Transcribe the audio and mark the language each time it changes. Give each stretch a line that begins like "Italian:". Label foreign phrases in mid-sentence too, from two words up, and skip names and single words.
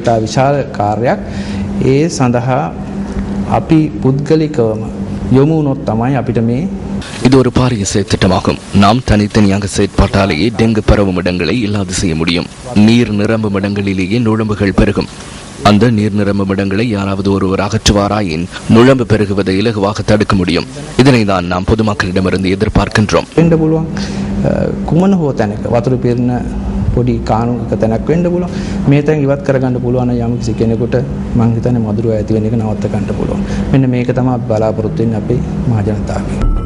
Tamil: இது ஒரு பாரிய செயற்திட்டமாகும். நாம் தனித்தனியாக செயற்பட்டாலேயே டெங்கு பரவும் இடங்களை இல்லாது செய்ய முடியும். நீர் நிரம்பும் இடங்களிலேயே நுழம்புகள் பெருகும். அந்த நீர் நிரம்பும் இடங்களை யாராவது ஒருவர் அகற்றுவாராயின் நுழம்பு பெருகுவதை இலகுவாக தடுக்க முடியும். இதனை தான் நாம் பொதுமக்களிடமிருந்து எதிர்பார்க்கின்றோம்.
Sinhala: කුමන හෝ තැනක වතුර පිරෙන පොඩි කාණුවක තැනක් වෙන්න පුළුවන්. මේ තැන් ඉවත් කරගන්න පුළුවන් නම් යම් කිසි කෙනෙකුට මං හිතන්නේ මදුරුව ඇති වෙන එක නවත්ත ගන්න පුළුවන්. මෙන්න මේක තමයි බලාපොරොත්තු වෙන්නේ අපේ මහ ජනතාවගෙන්.